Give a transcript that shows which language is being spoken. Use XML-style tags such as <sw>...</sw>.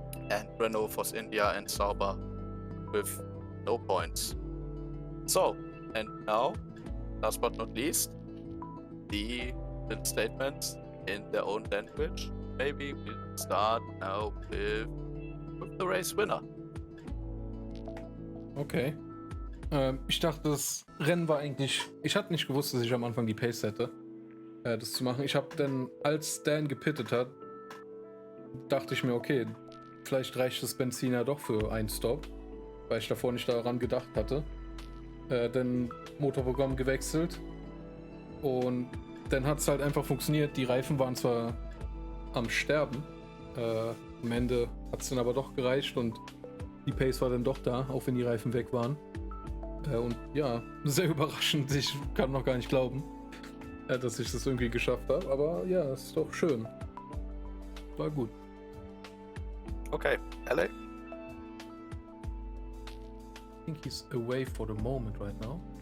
<en>And Renault, Force India and Sauber with no points. So, and now, last but not least, the little statements in their own language. Maybe we'll start now with the race winner. Okay.</en> <de>Ich dachte, das Rennen war eigentlich... Ich hatte nicht gewusst, dass ich am Anfang die Pace hätte, das zu machen. Ich habe dann, als Dan gepittet hat, dachte ich mir, okay, vielleicht reicht das Benzin ja doch für einen Stop, weil ich davor nicht daran gedacht hatte. Dann Motorprogramm gewechselt und dann hat es halt einfach funktioniert. Die Reifen waren zwar am Sterben, am Ende hat es dann aber doch gereicht und die Pace war dann doch da, auch wenn die Reifen weg waren. Und ja, sehr überraschend. Ich kann noch gar nicht glauben, dass ich das irgendwie geschafft habe. Aber ja, es ist doch schön. War gut.</de> <en>Okay, LA? I think he's away for the moment right now.</en>